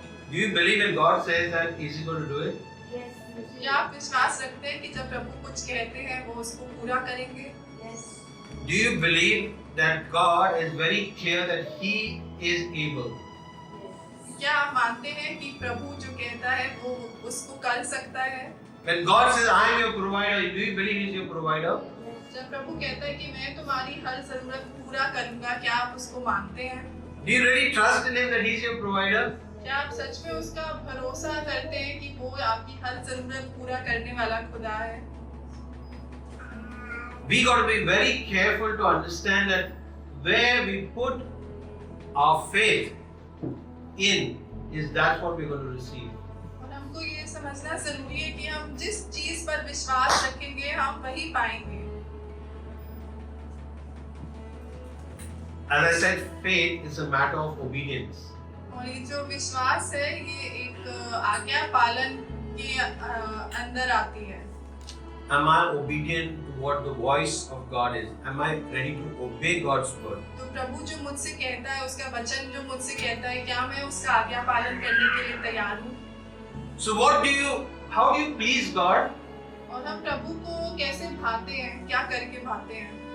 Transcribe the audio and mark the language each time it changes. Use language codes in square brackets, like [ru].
[en] Do you believe when God says that Is He going to do it? Yes. [hi] क्या आप विश्वास रखते हैं कि जब प्रभु कुछ कहते हैं वो उसको पूरा करेंगे? [en] Yes. Do you believe that God is very clear that He is able? [hi] क्या आप मानते हैं कि प्रभु जो कहता है वो उसको कर सकता है? [en] When God says, I am your provider, do you believe He is your provider? [hi] जब प्रभु कहता है कि मैं तुम्हारी हर जरूरत पूरा करूंगा, क्या आप उसको मानते हैं? [en] Do you really trust in Him that He is your provider? [hi] क्या आप सच में उसका भरोसा करते हैं कि वो आपकी हर जरूरत पूरा करने वाला खुदा है? [en] We got to be very careful to understand that where we put our faith in is that's what we're going to receive. [hi] और हमको ये समझना जरूरी है कि हम जिस चीज पर विश्वास रखेंगे हम वही पाएंगे। [en] As I said, faith is a matter of obedience. [hi] और ये जो विश्वास है ये एक आज्ञा पालन के अंदर आती है। [en] Am I obedient to what the voice of God is? Am I ready to obey God's word? [hi] तो प्रभु जो मुझसे कहता है, उसका वचन जो मुझसे कहता है, क्या मैं उसका आज्ञा पालन करने के लिए तैयार हूँ? [en] So how do you please God? [hi] और हम प्रभु को कैसे भाते हैं, क्या करके भाते हैं?